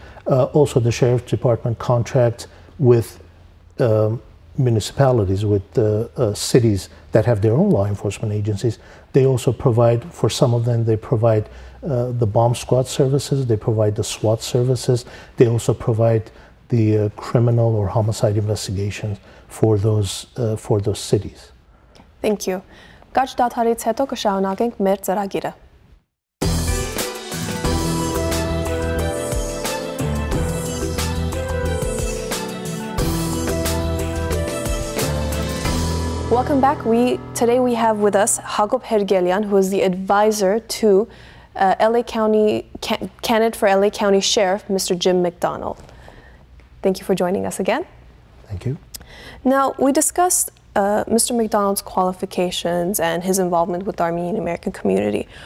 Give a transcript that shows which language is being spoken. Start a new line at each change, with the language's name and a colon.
English: Also, the sheriff's department contracts with municipalities, with cities that have their own law enforcement agencies. They also provide, for some of them, they provide the bomb squad services, they provide the SWAT services, they also provide the criminal or homicide investigations for those cities. Thank you.
Armenian: Կարճ դադարից հետո կշարունակենք մեր ծրագիրը։
English: Welcome back. Today we have with us Hagop Hergelyan, who is the advisor to LA County candidate for LA County Sheriff, Mr. Jim Mcdonald. Thank you for joining us again. Thank you. Now, we discussed Mr. McDonald's qualifications and his involvement with the Armenian American community.